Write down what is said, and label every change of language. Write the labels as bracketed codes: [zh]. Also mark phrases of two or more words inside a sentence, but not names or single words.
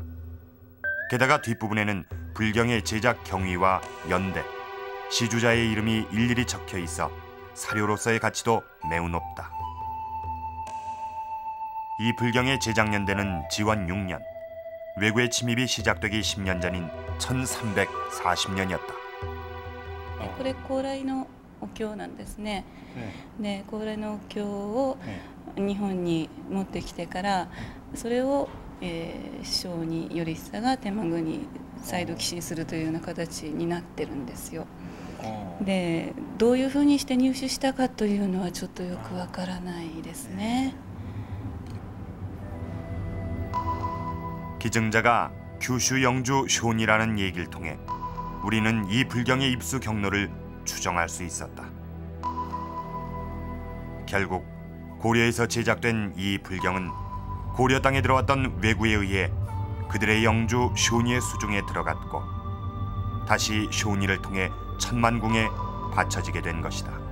[ko] 게다가 뒷부분에는 불경의 제작 경위와 연대, 시주자의 이름이 일일이 적혀 있어 사료로서의 가치도 매우 높다. 이 불경의 제작연대는 지원 6년, 외구의 침입이 시작되기 10년 전인 1340년이었다. [ja] これ高麗のお経なんですね。で、高麗のお経を日本に持ってきてから、それを聖に頼久が天満宮に再度寄進するというような形になってるんですよ。で、どういうふうにして入手したかというのはちょっとよくわからないですね。 [ko] 기증자가 규슈 영주 쇼니라는 얘기를 통해 우리는 이 불경의 입수 경로를 추정할 수 있었다. 결국 고려에서 제작된 이 불경은 고려 땅에 들어왔던 왜구에 의해 그들의 영주 쇼니의 수중에 들어갔고 다시 쇼니를 통해 천만궁에 바쳐지게 된 것이다.